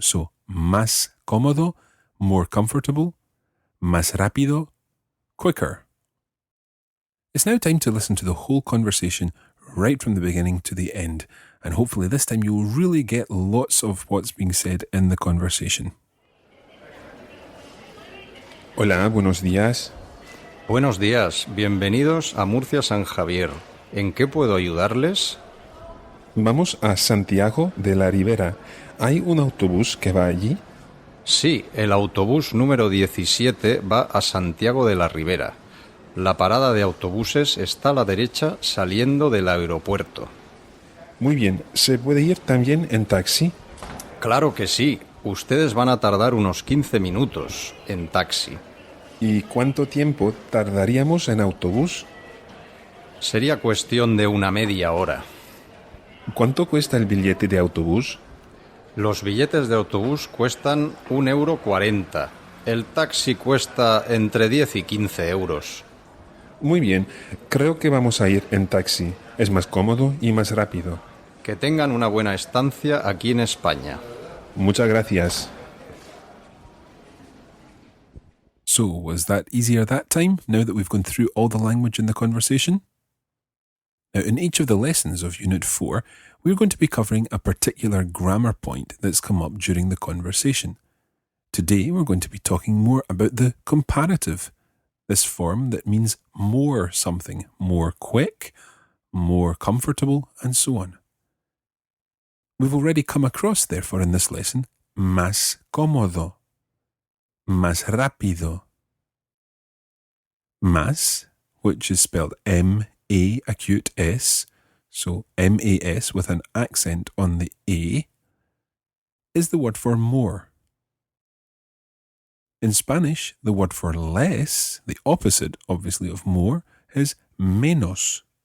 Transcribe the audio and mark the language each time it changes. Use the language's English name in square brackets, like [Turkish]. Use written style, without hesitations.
[English] So, [Spanish] más cómodo, [English] more comfortable, [Spanish] más rápido, [English] quicker. It's now time to listen to the whole conversation right from the beginning to the end, and hopefully this time you'll really get lots of what's being said in the conversation. [Spanish] Hola, buenos días. Buenos días, bienvenidos a Murcia San Javier. ¿En qué puedo ayudarles? Vamos a Santiago de la Ribera. ¿Hay un autobús que va allí? Sí, el autobús número 17 va a Santiago de la Ribera. La parada de autobuses está a la derecha saliendo del aeropuerto. Muy bien, ¿se puede ir también en taxi? Claro que sí. Ustedes van a tardar unos 15 minutos en taxi. ¿Y cuánto tiempo tardaríamos en autobús? Sería cuestión de una media hora. ¿Cuánto cuesta el billete de autobús? Los billetes de autobús cuestan 1,40 €. El taxi cuesta entre 10 y 15 euros. Muy bien, creo que vamos a ir en taxi. Es más cómodo y más rápido. Que tengan una buena estancia aquí en España. Muchas gracias. [English] So, was that easier that time, now that we've gone through all the language in the conversation? Now, in each of the lessons of Unit 4, we're going to be covering a particular grammar point that's come up during the conversation. Today, we're going to be talking more about the comparative, this form that means more something, more quick, more comfortable, and so on. We've already come across, therefore, in this lesson, [Spanish] más cómodo, más rápido. [English] Más, which is spelled M-A acute S, so M-A-S with an accent on the A, is the word for more. In Spanish, the word for less, the opposite, obviously, of more, is menos.